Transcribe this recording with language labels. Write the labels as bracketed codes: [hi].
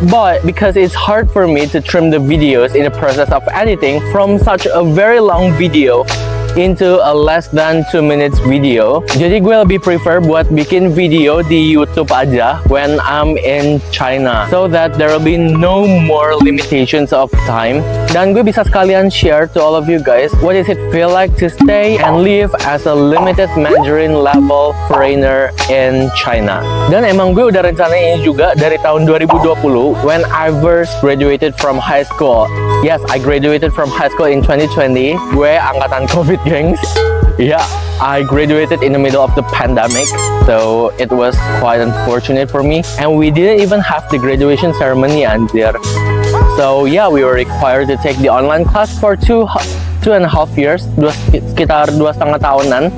[en] But because it's hard for me to trim the videos in the process of editing from such a very long video into a less than 2 minutes video, [id] jadi gue lebih prefer buat bikin video di YouTube aja [en] when I'm in China, so that there will be no more limitations of time, [id] dan gue bisa sekalian [en] share to all of you guys what does it feel like to stay and live as a limited Mandarin level foreigner in China. [id] Dan emang gue udah rencana ini juga dari tahun 2020 [en] when I first graduated from high school. Yes, I graduated from high school in 2020. [id] Gue angkatan COVID, gengs. [en] Yeah, I graduated in the middle of the pandemic, so it was quite unfortunate for me. And we didn't even have the graduation ceremony, anjir. So yeah, we were required to take the online class for two and a half years, [id] sekitar 2,5 tahunan.